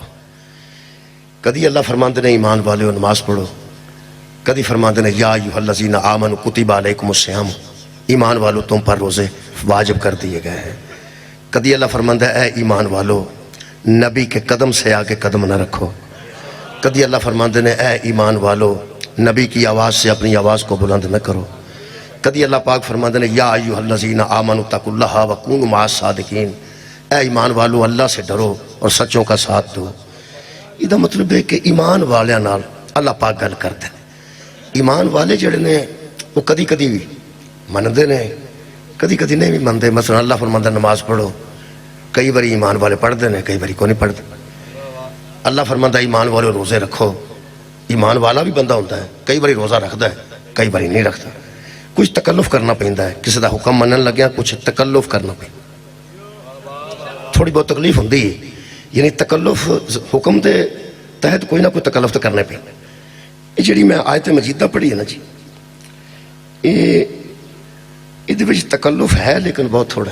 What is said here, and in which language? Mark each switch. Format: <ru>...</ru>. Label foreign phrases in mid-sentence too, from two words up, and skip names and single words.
<ur>کدی اللہ فرماتے ہیں ایمان والو نماز پڑھو، کدی فرماتے ہیں</ur> <ar>یا ایہا الذین آمنوا کتب علیکم الصیام،</ar> <ur>ایمان والو تم پر روزے واجب کر دیے گئے ہیں. کدی اللہ فرماتا ہے اے ایمان والو نبی کے قدم سے آگے قدم نہ رکھو. کدی اللہ فرماتے ہیں اے ایمان والو نبی کی آواز سے اپنی آواز کو بلند نہ کرو. کدی اللہ پاک فرماتے ہیں</ur> <ar>یا ایہا الذین آمنوا اتقوا اللہ وکونوا مع الصادقین،</ar> <ur>اے ایمان والو اللہ سے ڈرو اور سچوں کا ساتھ دو.</ur> <pa>یہ مطلب ہے کہ ایمان والیاں نال اللہ پاک گل کرتے ہیں. ایمان والے جڑے نے وہ کدی کدی بھی مندے نے، کدی کدی نہیں بھی مندے.</pa> <ur>مثلا اللہ فرماتا ہے نماز پڑھو، کئی باری ایمان والے پڑھتے ہیں، کئی باری کو نہیں پڑھتے. اللہ فرماتا ہے ایمان والے روزے رکھو، ایمان والا بھی بندہ ہوتا ہے، کئی باری روزہ رکھتا ہے، کئی باری نہیں رکھتا.</ur> <pa>کچھ تکلف کرنا پہنتا ہے، کسی دا حکم منن لگیا کچھ تکلف کرنا پہنتا، تھوڑی بہت تکلیف ہوندی ہے. یعنی تکلف حکم دے تحت کوئی نہ کوئی تکلف تو کرنا پہنتا.</pa> <ur>یہ جڑی میں آیت مجیدہ پڑھی ہے نا جی، یہ تکلف ہے لیکن بہت تھوڑا ہے.</ur>